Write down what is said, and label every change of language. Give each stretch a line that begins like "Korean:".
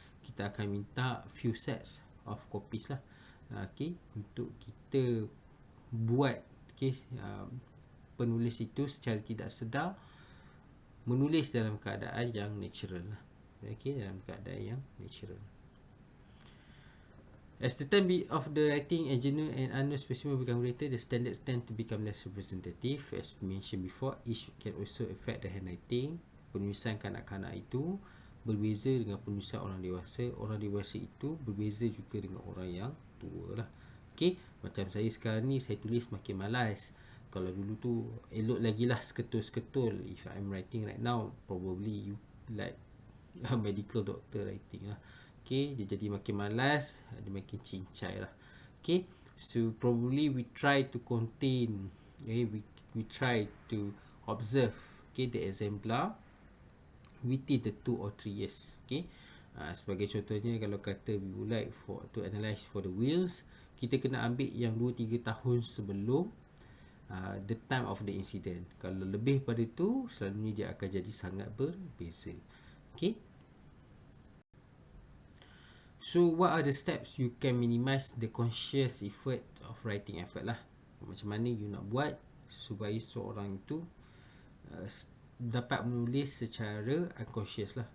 Malay: Kita akan minta
English: few sets of copies
Malay: lah, okay, untuk kita buat, okay, penulis itu secara tidak sedar menulis dalam keadaan yang natural lah. Okay, dalam keadaan yang natural.
English: As the time of the writing and genuine and unknown specimen become greater, the standards tend to become less representative. As mentioned before, each can also affect the handwriting.
Malay: Penulisan kanak-kanak itu berbeza dengan penulisan orang dewasa. Orang dewasa itu berbeza juga dengan orang yang tua lah. Okay, macam saya sekarang ni, saya tulis makin malas. Kalau dulu tu elok lagi lah seketul-seketul.
English: If I'm writing right now, probably you like a medical doctor writing lah. Okay,
Malay: dia jadi makin malas, dia makin cincai lah.
English: Okay, so probably we try to contain, okay, we try to observe, okay, the exemplar within the 2 or 3 years.
Malay: Okay, sebagai contohnya, kalau kata
English: we would like to analyse for the wheels,
Malay: kita kena ambil yang 2-3 tahun sebelum
English: the time of the incident.
Malay: Kalau lebih pada tu, selalunya dia akan jadi sangat berbeza.
English: Okay, so what are the steps you can minimize the conscious effort of writing effort lah.
Malay: Macam mana you nak buat supaya seorang itu dapat menulis secara unconscious lah.